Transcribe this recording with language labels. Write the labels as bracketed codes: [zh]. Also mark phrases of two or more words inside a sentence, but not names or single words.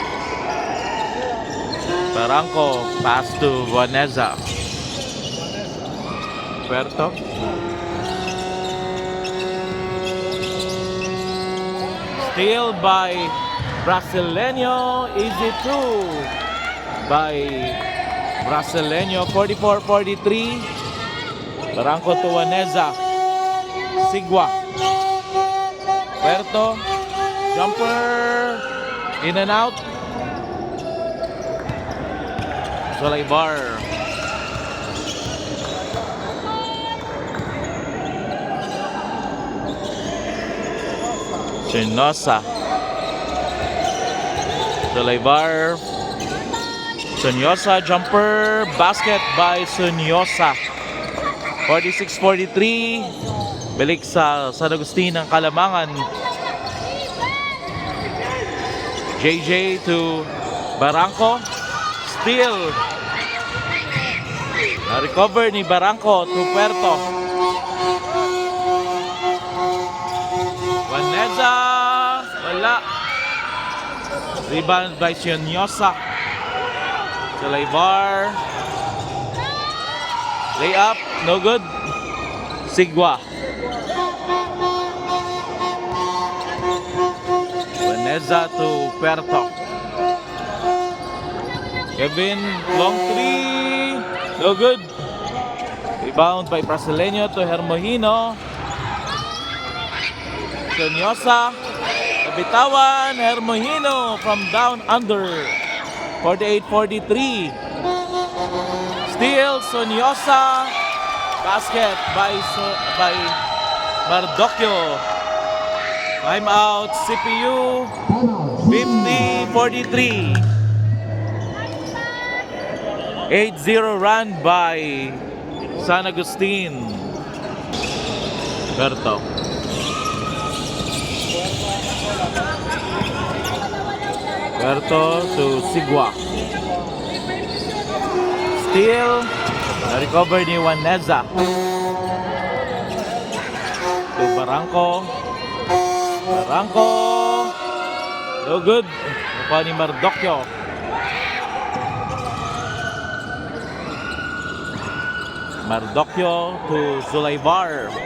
[en] Barangco, pass to Waneza. Puerto. Steal by Brasileño. Easy two by Brasileño. 44-43. Barangco to Waneza. Sigua. Puerto. Jumper. In and out. Solaybar. Sunyosa. Solaybar. Sunyosa jumper. Basket by Sunyosa. 46-43. [tl] Balik sa San Agustin ng Kalamangan. [en] JJ to Barangco. Steal. [tl] Na-recover ni Barangco to Puerto. [en] Waneza. Wala. Rebound by Sunyosa. Solaybar. Layup. No good. Sigua. Waneza to Puerto. Kevin, long three. No good. Rebound by Brasileño to Hermojino. [tl] Sunyosa. Nabitawan. [en] Hermojino from down under. 48-43. Steal. Sunyosa. Basket by Mardocchio. Time out. CPU. 50-43. 8-0 run by San Agustin. Puerto. Puerto to Sigua. Steal. [tl] Na-recover ni Waneza. [en] To Barangco. Barangco. No good. [tl] Mukha ni Mardocchio. [en] Mardocchio to Solaybar.